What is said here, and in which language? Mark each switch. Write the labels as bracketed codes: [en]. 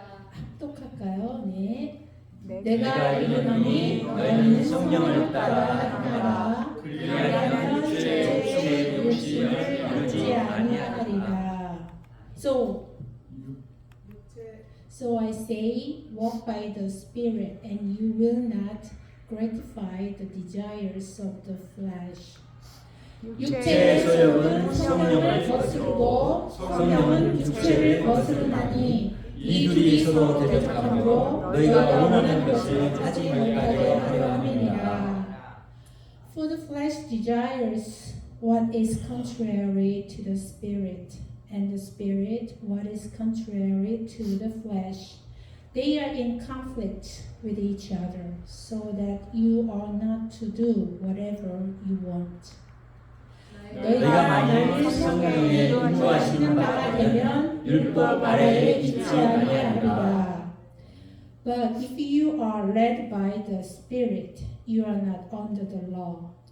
[ko] 합독할까요? 네. 내가 이르노니 너희는 성령을 따라 행하라. 그리하면 주의 욕심을 이루지 아니하리라. [en] So I say, walk by the Spirit, and you will not gratify the desires of the flesh. [ko] 육체의 소욕은 성령을 거스르고 성령은 육체를 거스르나니 이 둘이 서로 대적하므로 너희가 원하는 것을 하지 못하게 하려 함이니라. [en] For the flesh desires what is contrary to the Spirit, and the Spirit what is contrary to the flesh. They are in conflict with each other, so that you are not to do whatever you want. [ko] 너희가 만일 성령의 인도하시는 바가 되면 율법 아래에 있지 아니하리라. [en] But if you are led by the Spirit, you are not under the law.